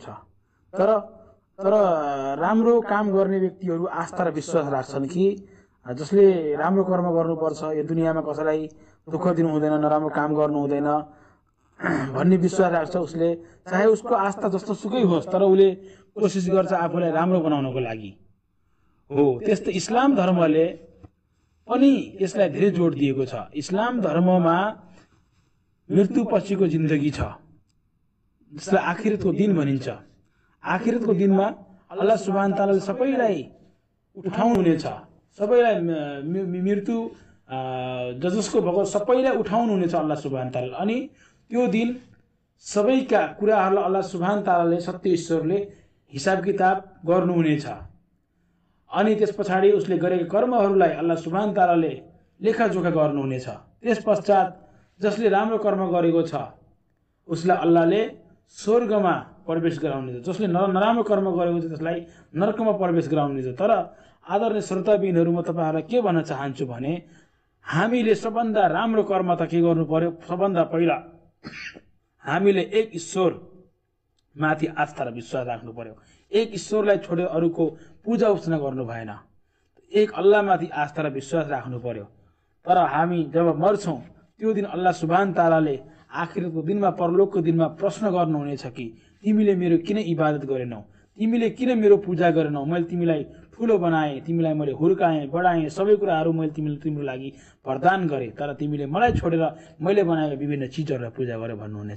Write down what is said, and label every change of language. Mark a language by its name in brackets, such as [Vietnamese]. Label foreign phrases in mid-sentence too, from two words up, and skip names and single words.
[Nepali] तर राम्रो काम गर्ने व्यक्तिहरू आस्था र विश्वास राख्छन् कि जसले राम्रो कर्म गर्नुपर्छ, यो दुनियाँमा कसैलाई दुःख दिनु हुँदैन, नराम्रो काम गर्नु हुँदैन, भन्ने विश्वास राख्छ उसले, चाहे उसको आस्था जस्तो सुकै होस् तर उसले कोसिस गर्छ आफूलाई राम्रो बनाउनको लागि हो। त्यस्तै इस्लाम धर्मले पनि यसलाई धेरै जोड दिएको छ। इस्लाम धर्ममा मृत्यु पछिको जिन्दगी छ, जसलाई आखिरतको दिन भनिन्छ। आखिरतको दिनमा [Arabic] الله سبحان تعالى [Nepali] सबैलाई उठाउनु हुनेछ, सबैलाई मृत्यु जसको भगत सबैलाई उठाउनु हुनेछ [Arabic] الله سبحان تعالى. [Nepali] अनि त्यो दिन सबैका कुराहरूलाई [Arabic] الله سبحان تعالى [Nepali] सत्य ईश्वरले हिसाब किताब गर्नुहुनेछ। अनि त्यस पछाडि उसले गरेका कर्महरूलाई [Arabic] الله سبحان تعالى [Nepali] लेखाजोखा गर्नुहुनेछ। त्यस पश्चात जसले राम्रो कर्म गरेको छ उसलाई अल्लाहले स्वर्गमा प्रवेश गराउनेछ, जसले नराम्रो कर्म गरेको छ त्यसलाई नरकमा प्रवेश गराउनेछ। तर आदरणीय श्रोताबिनहरू, म तपाईँहरूलाई के भन्न चाहन्छु भने हामीले सबभन्दा राम्रो कर्म त के गर्नु पर्यो? सबभन्दा पहिला हामीले एक ईश्वर माथि आस्था र विश्वास राख्नु पर्यो। एक ईश्वरलाई छोडेर अरूको पूजा अर्चना गर्नु भएन। एक अल्लाहमाथि आस्था र विश्वास राख्नु पर्यो। तर हामी जब मर्छौँ त्यो दिन [Arabic] الله سبحان تعالى [Nepali] आखिरको दिनमा, परलोकको दिनमा प्रश्न गर्नुहुनेछ कि तिमीले मेरो किन इबादत गरेनौ, तिमीले किन मेरो पूजा गरेनौ, मैले तिमीलाई ठुलो बनाएँ, तिमीलाई मैले हुर्काएँ बढाएँ, सबै कुराहरू मैले तिम्रो लागि वरदान गरेँ, तर तिमीले मलाई छोडेर मैले बनाएका विभिन्न चिजहरूलाई पूजा गरे भन्नुहुनेछ।